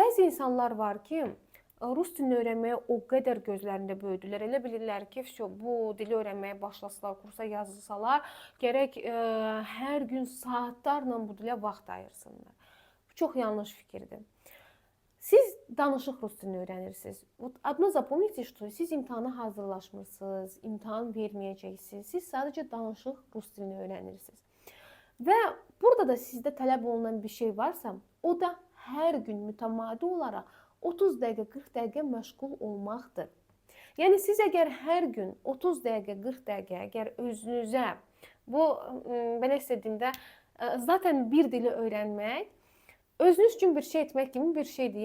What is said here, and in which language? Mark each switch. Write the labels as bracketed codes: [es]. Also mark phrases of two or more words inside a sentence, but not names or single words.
[az] Bəzi insanlar var ki, rus dilini öyrənməyə o qədər gözlərində böyüdülər. Elə bilirlər ki, bu dili öyrənməyə başlasalar, kursa yazılsalar, gərək hər gün saatlarla bu dilə vaxt ayırsınlar. Bu çox yanlış fikirdir. Siz danışıq rus dilini öyrənirsiniz. Adını [ru] запомните, что [az] siz imtahana hazırlaşmırsınız, imtahan verməyəcəksiniz. Siz sadəcə danışıq rus dilini öyrənirsiniz. Və burada da sizdə tələb olunan bir şey varsa, o da hər gün mütəmadi olaraq 30 dəqiqə, 40 dəqiqə məşğul olmaqdır. Yəni siz əgər hər gün 30 dəqiqə, 40 dəqiqə əgər özünüzə, bu belə istədiyimdə, zaten bir dili öyrənmək, özünüz üçün bir şey etmək kimi bir şeydir.